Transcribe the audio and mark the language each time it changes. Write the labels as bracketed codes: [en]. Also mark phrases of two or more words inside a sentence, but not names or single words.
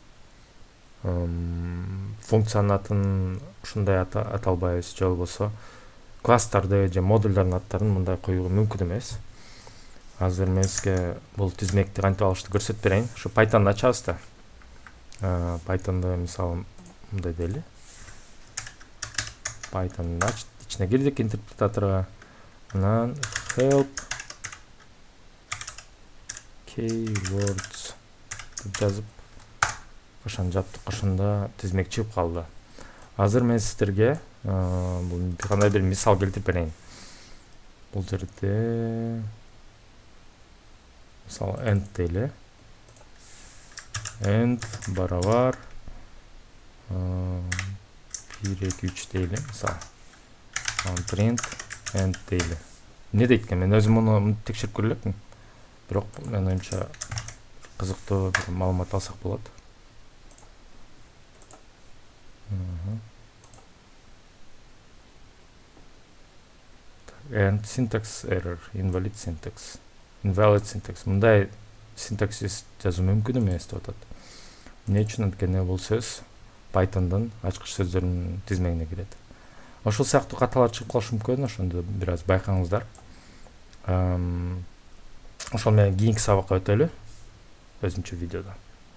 [ky] Функциянын атын ушундай аталбайбыз, же болбосо класстарды же модулдардын аттарын мындай коюуга мүмкүн эмес. Азыр мен сизге бул тизмекти кантип алышты көрсөтүп берейин. Ушу Python'ду ачабыз да. Python'ду мисалы мындай дейли. Python'ун ичине кирдик интерпретаторго. Анан [en] help keywords [ky] деп жазып ошону жаптык. Ошондо тизмек чыгып калды. Азыр мен сиздерге бул кандай бир мисал келтирип берейин. Бул жерде мисалы end дейли. End барабар 1 2 3 дейли мисалы. [en] Print end [ky] дейли. Эмне дейт экен? Мен өзүм муну текшерип көрө элекмин. Бирок мен оюмча кызыктуу бир маалымат алсак болот. [en] And syntax error, invalid syntax. [ky] Мындай синтаксис жазуу мүмкүн эмес деп атат. Эмне үчүн? Анткени бул сөз Python'дун ачкыч сөздөрүнүн тизмегине кирет. Ошол сыяктуу каталар чыгып калышы мүмкүн, ошондо бир аз байкаңыздар. Ошол менен кийинки сабакка өтөлү өзүнчө видеодо.